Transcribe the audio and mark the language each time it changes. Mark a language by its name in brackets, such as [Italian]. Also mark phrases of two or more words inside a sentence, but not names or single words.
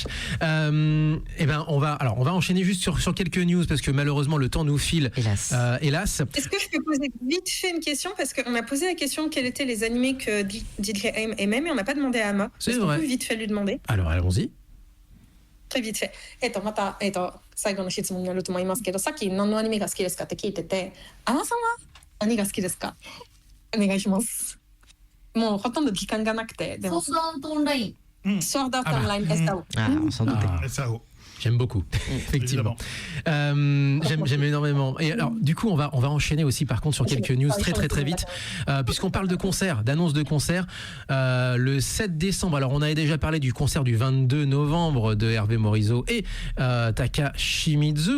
[French] Eh ben, on va enchaîner juste sur quelques news parce que malheureusement le temps nous file. Hélas. Est-ce que je peux poser vite fait une question parce qu'on a posé la question quels étaient les animés que DJ Haim aimait, mais on n'a pas demandé à Ama. C'est Est-ce vrai. qu'on peut vite fait lui demander? Alors allons-y. Très vite fait. [Japanese] また最後の質問になると思いますけど、さっき何のアニメが好きですかって聞いてて、アマさんは何が好きですか？お願いします。もうほとんど時間がなくて。ソードアートオンライン。ソードアートオンライン SAO。 [French] On s'en doutait. SAO. J'aime beaucoup, effectivement. J'aime énormément. Et alors, du coup, on va enchaîner aussi, par contre, sur quelques news très vite, puisqu'on parle de concerts, d'annonces de concerts. Le 7 décembre, alors on avait déjà parlé du concert du 22 novembre de Hervé Morisot et Taka Shimizu.